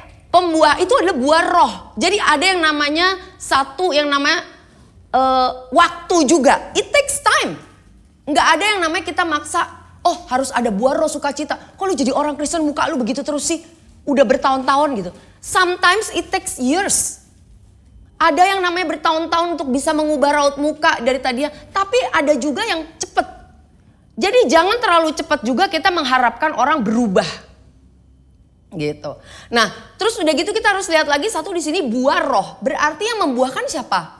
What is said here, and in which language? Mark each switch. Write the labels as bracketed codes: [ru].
[id] Pembuah itu adalah buah roh. Jadi ada yang namanya satu yang namanya waktu juga. [en] It takes time. [id] Nggak ada yang namanya kita maksa, harus ada buah roh sukacita. Kok lu jadi orang Kristen muka lu begitu terus sih? Udah bertahun-tahun gitu. [en] Sometimes it takes years. [id] Ada yang namanya bertahun-tahun untuk bisa mengubah raut muka dari tadinya. Tapi ada juga yang cepet. Jadi jangan terlalu cepat juga kita mengharapkan orang berubah. Gitu. Nah, terus udah gitu kita harus lihat lagi satu di sini buah roh. Berarti yang membuahkan siapa?